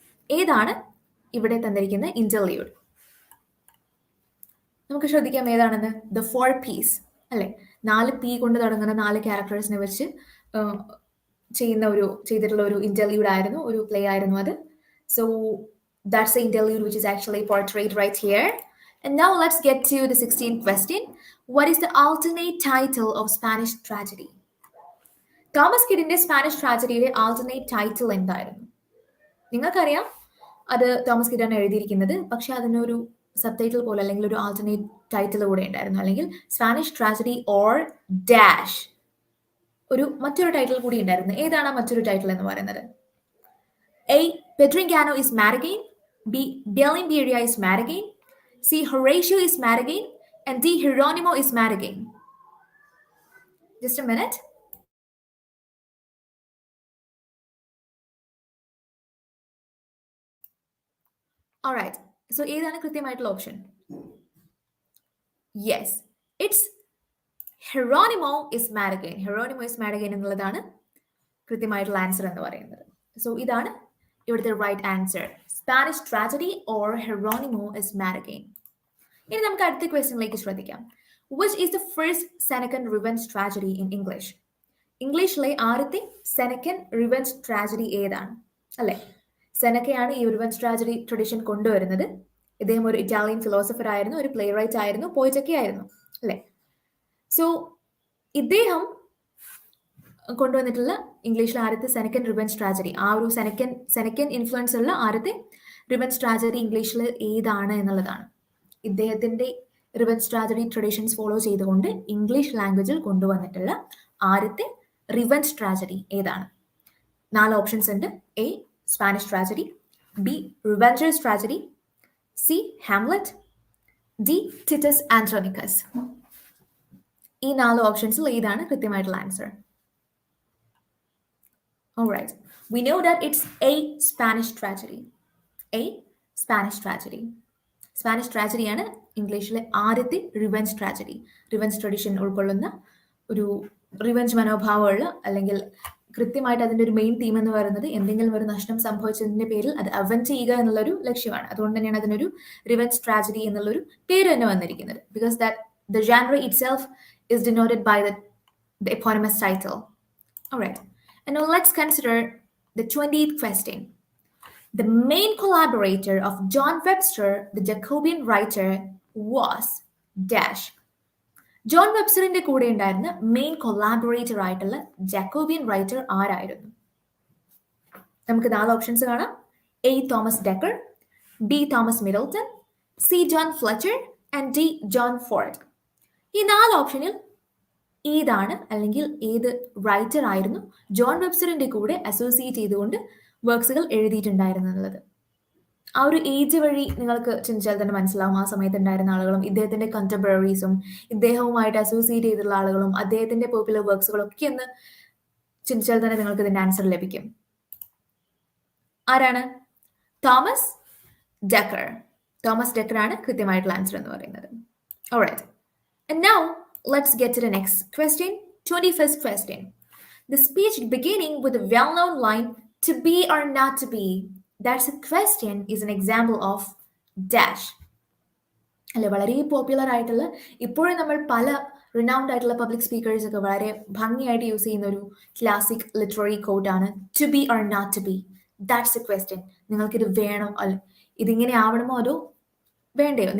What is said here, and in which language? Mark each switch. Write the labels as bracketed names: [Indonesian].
[Malayalam] ഏതാണ് ഇവിടെ തന്നിരിക്കുന്ന ഇന്റർലൂഡ്? നമുക്ക് ശ്രദ്ധിക്കാം ഏതാണെന്ന്. ദ ഫോർ പീസ് അല്ലെ, 4 പി കൊണ്ട് തുടങ്ങുന്ന 4 ക്യാരക്ടേഴ്സിനെ വെച്ച് ചെയ്തിട്ടുള്ള ഒരു ഇന്റർലൂഡ് ആയിരുന്നു, ഒരു പ്ലേ ആയിരുന്നു അത്. [English] So that's the interlude which is actually portrayed right here. And now let's get to the 16th question. What is the alternate title of Spanish tragedy? [Malayalam] Thomas കിഡിന്റെ Spanish ട്രാജഡിയുടെ alternate title എന്തായിരുന്നു? നിങ്ങൾക്കറിയാം അത് Thomas കിഡാണ് എഴുതിയിരിക്കുന്നത്, പക്ഷെ അതിനൊരു sub title പോലെ അല്ലെങ്കിൽ ഒരു alternate title കൂടെ ഉണ്ടായിരുന്നു, അല്ലെങ്കിൽ സ്പാനിഷ് ട്രാജഡി ഓർ ഡാഷ് മറ്റൊരു ടൈറ്റിൽ കൂടി ഉണ്ടായിരുന്നു. ഏതാണ് മറ്റൊരു ടൈറ്റിൽ എന്ന് പറയുന്നത്? [English] A. Pedringano is mad again, B. Belimberia is mad again, C. Horatio is mad again, and D. Hieronymo is mad again. Just a minute. Alright, so [Malayalam] ഏതാണ് കൃത്യമായിട്ടുള്ള option? [English] Yes, it's Hieronymo is mad again. [Malayalam] Hieronymo is mad again എന്നുള്ളതാണ് കൃത്യമായിട്ടുള്ള answer എന്ന് പറയുന്നത്. So ഇതാണ് ഇവിടുത്തെ right answer. Spanish tragedy or Hieronymo is mad again. ഇനി നമുക്ക് അടുത്ത ക്വസ്റ്റ്യനിലേക്ക് ശ്രദ്ധിക്കാം. [English] Which is the first Senecan revenge tragedy in English? [Malayalam] ഇംഗ്ലീഷിലെ ആദ്യത്തെ സെനക്കൻ റിവെഞ്ച് ട്രാജഡി ഏതാണ്? അല്ലെ, സെനക്കയാണ് ഈ റിവെഞ്ച് ട്രാജഡി ട്രഡീഷൻ കൊണ്ടുവരുന്നത്. ഇദ്ദേഹം ഒരു ഇറ്റാലിയൻ ഫിലോസഫർ ആയിരുന്നു, ഒരു പ്ലേ റൈറ്റ് ആയിരുന്നു, പോയിറ്റൊക്കെ ആയിരുന്നു അല്ലെ. സോ ഇദ്ദേഹം കൊണ്ടുവന്നിട്ടുള്ള ഇംഗ്ലീഷിലെ ആദ്യത്തെ സെനക്കൻ റിവെഞ്ച് ട്രാജഡി, ആ ഒരു സെനക്കൻ ഇൻഫ്ലുവൻസ് ഉള്ള ആദ്യത്തെ റിവെഞ്ച് ട്രാജഡി ഇംഗ്ലീഷിൽ ഏതാണ് എന്നുള്ളതാണ്. ഇദ്ദേഹത്തിന്റെ റിവെഞ്ച് ട്രാജഡി ട്രഡീഷൻസ് ഫോളോ ചെയ്തുകൊണ്ട് ഇംഗ്ലീഷ് ലാംഗ്വേജിൽ കൊണ്ടുവന്നിട്ടുള്ള ആദ്യത്തെ റിവെഞ്ച് ട്രാജഡി ഏതാണ്? 4 ഓപ്ഷൻസ് ഉണ്ട്. A. Spanish tragedy, B. റിവെഞ്ചേഴ്സ് tragedy, C. Hamlet, D. ടിറ്റസ് ആൻഡ്രോണിക്കസ്. ഈ 4 ഓപ്ഷൻസിൽ ഏതാണ് കൃത്യമായിട്ടുള്ള answer? [English] Alright, we know that it's A. Spanish tragedy. A. Spanish tragedy. [Malayalam] Spanish ട്രാജഡിയാണ് ഇംഗ്ലീഷിലെ ആദ്യത്തെ റിവെഞ്ച് ട്രാജഡി. റിവെഞ്ച് ട്രഡീഷൻ ഉൾക്കൊള്ളുന്ന ഒരു റിവെഞ്ച് മനോഭാവമുള്ള, അല്ലെങ്കിൽ കൃത്യമായിട്ട് അതിൻ്റെ ഒരു മെയിൻ തീം എന്ന് പറയുന്നത് എന്തെങ്കിലും ഒരു നഷ്ടം സംഭവിച്ചതിന്റെ പേരിൽ അത് അവെന്റ് ചെയ്യുക എന്നുള്ളൊരു ലക്ഷ്യമാണ്. അതുകൊണ്ട് തന്നെയാണ് അതിനൊരു റിവെഞ്ച് ട്രാജഡി എന്നുള്ളൊരു പേര് തന്നെ വന്നിരിക്കുന്നത്. [English] Because that the genre itself is denoted by the eponymous title. Alright, and now let's consider the 20th question. The main collaborator of John Webster, the Jacobean writer, was dash. [Malayalam] John വെബ്സ്റ്ററിന്റെ കൂടെ ഉണ്ടായിരുന്ന main collaborator ആയിട്ടുള്ള Jacobian writer ആരായിരുന്നു? നമുക്ക് 4 options കാണാം. A. Thomas decker, B. Thomas Middleton, C. John Fletcher, and D. John Ford. ഈ 4 ഓപ്ഷനിൽ ഏതാണ്, അല്ലെങ്കിൽ ഏത് റൈറ്റർ ആയിരുന്നു ജോൺ വെബ്സ്റ്ററിന്റെ കൂടെ അസോസിയേറ്റ് ചെയ്തുകൊണ്ട് വർക്ക്സുകൾ എഴുതിയിട്ടുണ്ടായിരുന്നു എന്നുള്ളത്? ആ ഒരു ഏജ് വഴി നിങ്ങൾക്ക് ചിന്തിച്ചാൽ തന്നെ മനസ്സിലാവും ആ സമയത്ത് ഉണ്ടായിരുന്ന ആളുകളും ഇദ്ദേഹത്തിന്റെ കണ്ടംപററീസും ഇദ്ദേഹവുമായിട്ട് അസോസിയേറ്റ് ചെയ്തിട്ടുള്ള ആളുകളും അദ്ദേഹത്തിന്റെ പോപ്പുലർ വർക്ക്സുകളൊക്കെ ഒന്ന് ചിന്തിച്ചാൽ തന്നെ നിങ്ങൾക്ക് ഇതിന്റെ ആൻസർ ലഭിക്കും. ആരാണ്? Thomas decker. തോമസ് ഡെക്കർ ആണ് കൃത്യമായിട്ടുള്ള ആൻസർ എന്ന് പറയുന്നത്. [English] Alright, and now let's get to the next question. 21st question. The speech beginning with a well-known line, to be or not to be, that's a question, is an example of dash. [Malayalam] അല്ലെ, വളരെ popular ആയിട്ടുള്ള, ഇപ്പോഴും നമ്മൾ പല renowned ആയിട്ടുള്ള public speakers ഒക്കെ വളരെ ഭംഗിയായിട്ട് യൂസ് ചെയ്യുന്ന ഒരു classic literary കോട്ടാണ് [English] To be or not to be. That's a question. [Malayalam] നിങ്ങൾക്കിത് വേണോ, അല്ല ഇതിങ്ങനെ ആവണമോ അതോ വേണ്ടയോ?